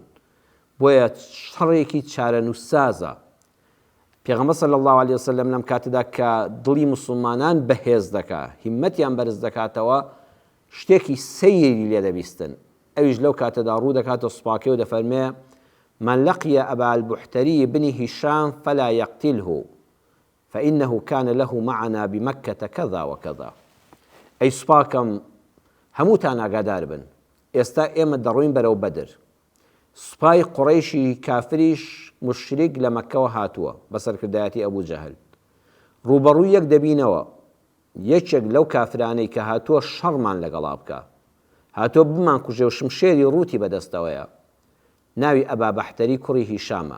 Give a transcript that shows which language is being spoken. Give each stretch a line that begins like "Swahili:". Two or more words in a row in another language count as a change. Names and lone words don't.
Central Kurdish: بۆیە شەڕێکی چارەنووسسازە. پێغەمبەر
Arabic: صلی الله علیه وسلم
Central Kurdish: لەم کاتەدا کە دڵی مسلمانان بەهێز دەکا، هیممەتیان بەرز دەکاتەوە، شتێکی سەیری لێ دەبیستن. ئەویش لەو کاتەدا ڕوو دەکاتە سوپاکێ و دەفەرمێ:
Arabic: من لقي أبا البحتري بن هشام فلا يقتله فإنه كان له معنا بمكة كذا وكذا.
Central Kurdish: أي سوپاکەم هەمووتان ئاگادار بن، ئێستا ئێمە دەڕۆین بەرەو بەدر. سوپای قوڕەیشی کافریش مشریک لە مەککەوە هاتووە بە سەرکردایەتی ئەبوو جەهل. ڕوبەڕووی یەک دەبینەوە، یەکێک لەو کافرانەی کە هاتووە شەڕمان لەگەڵا بکە، هاتووە بمان کوژێ و شمشێری ڕووتی بەدەستەوەیە، ناوی ئەبا بەحتەری کوڕی هیشامە.